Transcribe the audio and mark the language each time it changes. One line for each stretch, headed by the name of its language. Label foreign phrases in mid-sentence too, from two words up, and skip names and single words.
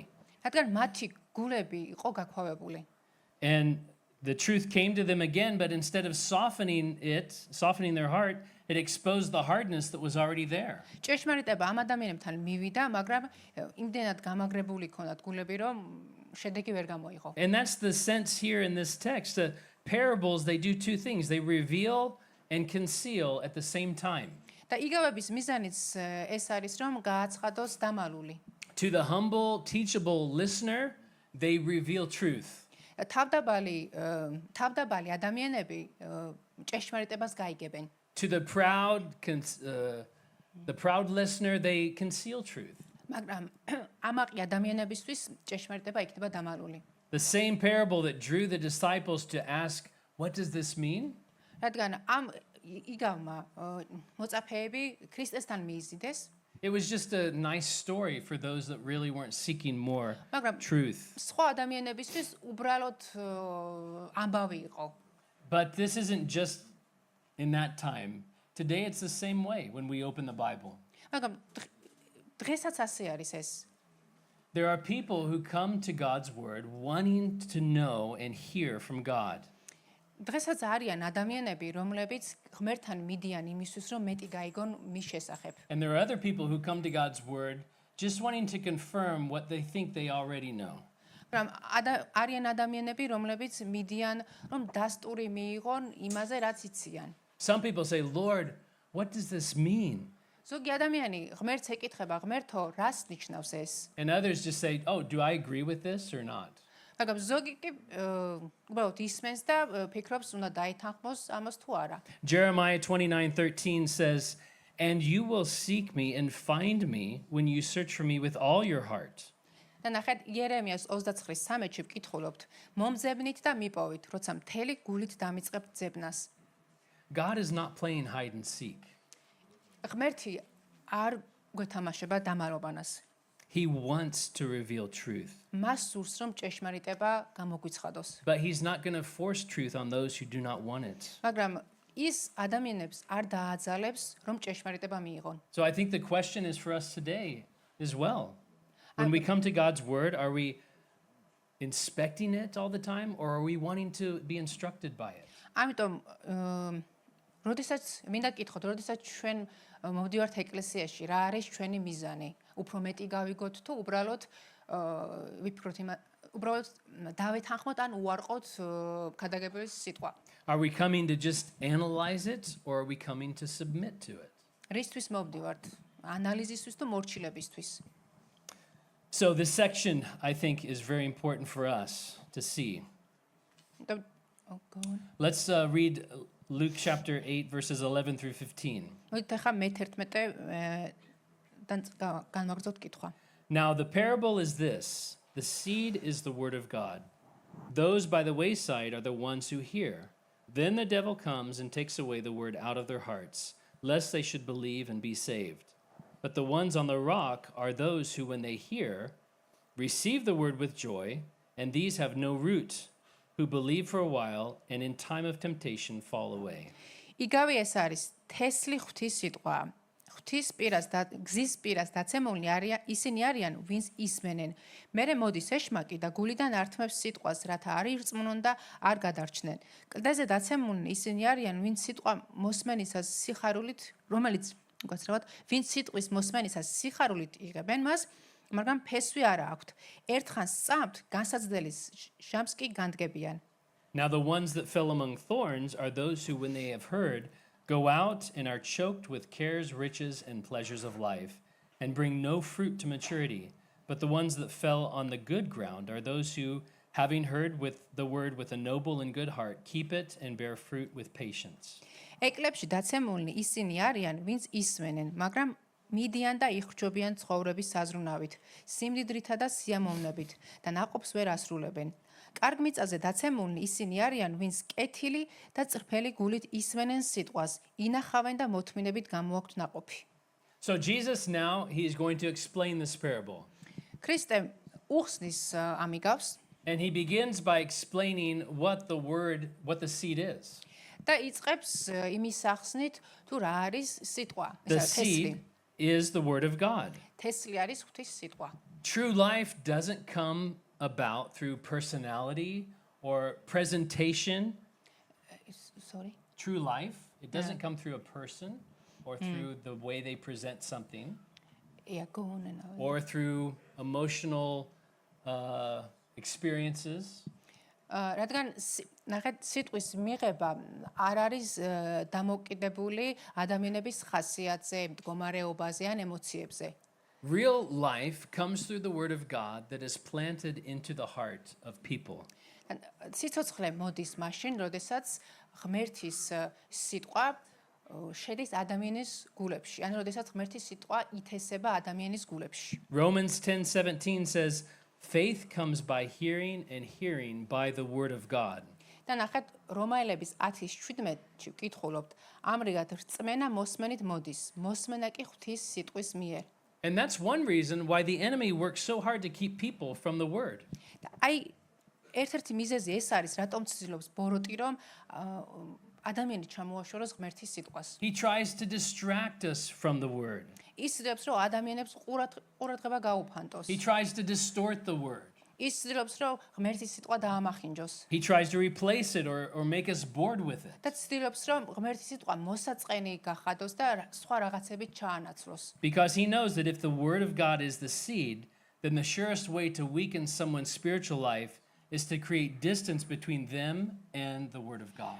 Georgian: რადგან მათი გულები იყო გაქვავებული.
English: And the truth came to them again, but instead of softening their heart, it exposed the hardness that was already there.
Georgian: ჭეშმარიტება ამ ადამიანებთან მივიდა, მაგრამ იმდენად გამაგრებული ქონდათ გულები, რომ შედეგი ვერ გამოიღო.
English: And that's the sense here in this text. The parables, they do two things. They reveal and conceal at the same time.
Georgian: და იგავების მიზანიც ეს არის, რომ გააცხადოს დამალული.
English: To the humble, teachable listener, they reveal truth.
Georgian: თავდაბალი ადამიანები ჭეშმარიტებას გაიგებენ.
English: To the proud listener, they conceal truth.
Georgian: მაგრამ ამაყი ადამიანებისთვის ჭეშმარიტება იქნება დამალული.
English: The same parable that drew the disciples to ask, what does this mean?
Georgian: რადგან ამ იგავმა მოწაფეები ქრისტესთან მიიზიდეს,
English: It was just a nice story for those that really weren't seeking more
Georgian: მაგრამ
English: truth.
Georgian: სხვა ადამიანებისთვის უბრალოდ ამბავი იყო.
English: But this isn't just in that time. Today it's the same way when we open the Bible.
Georgian: მაგრამ დღესაც ასე არის ეს.
English: There are people who come to God's word wanting to know and hear from God.
Georgian: დღესაც არიან ადამიანები, რომლებიც ღმერთთან მიდიან იმისთვის, რომ მეტი გაიგონ მის შესახებ.
English: And there are other people who come to God's word just wanting to confirm what they think they already know.
Georgian: მაგრამ არიან ადამიანები, რომლებიც მიდიან, რომ დასტური მიიღონ იმაზე, რაც იციან.
English: Some people say, Lord, what does this mean?
Georgian: ზოგი ადამიანი ღმერთს ეკითხება, ღმერთო, რას ნიშნავს ეს?
English: And others just say, oh, do I agree with this or not?
Georgian: მაგრამ ზოგი კი უბრალოდ ისმენს და ფიქრობს, უნდა დაეთანხმოს ამას თუ არა.
English: Jeremiah 29:13 says, and you will seek me and find me when you search for me with all your heart.
Georgian: და ნახეთ იერემიას 29:13-ში ვკითხულობთ, მომძებნით და მიპოვით, როცა მთელი გულით დამიწყებთ ძებნას.
English: God is not playing hide and seek.
Georgian: ღმერთი არ გვეთამაშება დამარობანას.
English: He wants to reveal truth.
Georgian: მას სურს, რომ ჭეშმარიტება გამოგვიცხადოს.
English: But he's not going to force truth on those who do not want it.
Georgian: მაგრამ ის ადამიანებს არ დააძალებს, რომ ჭეშმარიტება მიიღონ.
English: So I think the question is for us today as well. When we come to God's word, are we inspecting it all the time or are we wanting to be instructed by it?
Georgian: ამიტომ როდესაც მინდა გკითხოთ, როდესაც ჩვენ მოვდივართ ეკლესიაში, რა არის ჩვენი მიზანი? უფრო მეტი გავიგოთ თუ უბრალოდ ვიფიქროთ უბრალოდ დავეთანხმოთ ან უარყოთ ქადაგებლის სიტყვა.
English: Are we coming to just analyze it or are we coming to submit to it?
Georgian: რისთვის მოვდივართ? ანალიზისთვის თუ მორჩილებისთვის?
English: So this section, I think, is very important for us to see. Let's read Luke chapter 8, verses 11 through 15.
Georgian: მოდით ახლა განმაგრძოთ კითხვა.
English: Now the parable is this. The seed is the word of God. Those by the wayside are the ones who hear. Then the devil comes and takes away the word out of their hearts, lest they should believe and be saved. But the ones on the rock are those who, when they hear, receive the word with joy, and these have no root, who believe for a while, and in time of temptation fall away.
Georgian: იგავე ეს არის თესლი ღვთის სიტყვა. ღვთის პირას და გზის პირას დაცემულნი არიან ისინი არიან, ვინც ისმენენ. მერე მოდის ეშმაკი და გულიდან ართმევს სიტყვას, რათა არ ირწმუნონ და არ გადარჩნენ. კლდეზე დაცემულნი ისინი არიან, ვინც სიტყვა მოსმენისას სიხარულით, რომელიც უგაცრავად, ვინც სიტყვის მოსმენისას სიხარულით იღებენ მას, მაგრამ ფესვი არა აქვთ. ერთხანს სწამთ, განსაცდელის ჟამს კი განდგებიან.
English: Now the ones that fell among thorns are those who, when they have heard, go out and are choked with cares, riches, and pleasures of life, and bring no fruit to maturity. But the ones that fell on the good ground are those who, having heard with the word with a noble and good heart, keep it and bear fruit with patience.
Georgian: ეკლებში დაცემულნი ისინი არიან, ვინც ისმენენ, მაგრამ მიდიან და იხრჯობიან ცხოვრების საზრუნავით, სიმდიდრითა და სიამოვნებით და ნაყოფს ვერ ასრულებენ. კარგ მიწაზე დაცემულნი ისინი არიან, ვინც კეთილი და წრფელი გულით ისმენენ სიტყვას, ინახავენ და მოთმინებით გამოაქვთ ნაყოფი.
English: So Jesus now, he is going to explain this parable.
Georgian: ქრისტე უხსნის ამიგავს
English: And he begins by explaining what the seed is.
Georgian: და იწყებს იმის სახსნით, თუ რა არის სიტყვა,
English: The
Georgian: ეს არის თესლი.
English: seed is the word of God.
Georgian: თესლი არის ღვთის სიტყვა.
English: True life doesn't come about through personality or presentation. Sorry. True life, it doesn't come through a person or through the way they present something Yeah, go on and on. or through emotional experiences.
Georgian: რადგან ნახეთ სიტყვის მიღება არ არის დამოკიდებული ადამიანების ხასიათზე, მდგომარეობაზე ან ემოციებზე.
English: Real life comes through the word of God that is planted into the heart of people.
Georgian: სიცოცხლე მოდის მაშინ, როდესაც ღმერთის სიტყვა შედის ადამიანის გულებში, ან როდესაც ღმერთის სიტყვა ითესება ადამიანის გულებში.
English: Romans 10:17 says, faith comes by hearing and hearing by the word of God.
Georgian: და ნახეთ რომაელების 10:17-ში ვკითხულობთ, ამრიგად რწმენა მოსმენით მოდის, მოსმენა კი ღვთის სიტყვის მიერ.
English: And that's one reason why the enemy works so hard to keep people from the word.
Georgian: და აი ერთ-ერთი მიზეზი ეს არის, რატომ ცდილობს ბოროტი რომ ადამიანი ჩამოაშოროს ღმერთის სიტყვას.
English: He tries to distract us from the word.
Georgian: ის ცდილობს რომ ადამიანებს ყურადღება გაუფანტოს.
English: He tries to distort the word.
Georgian: ის ცდილობს რომ ღმერთის სიტყვა დაამახინჯოს.
English: He tries to replace it or make us bored with it.
Georgian: და ცდილობს რომ ღმერთის სიტყვა მოსაწყენი გახადოს და სხვა რაღაცებით ჩაანაცვლოს.
English: Because he knows that if the word of God is the seed, then the surest way to weaken someone's spiritual life is to create distance between them and the word of God.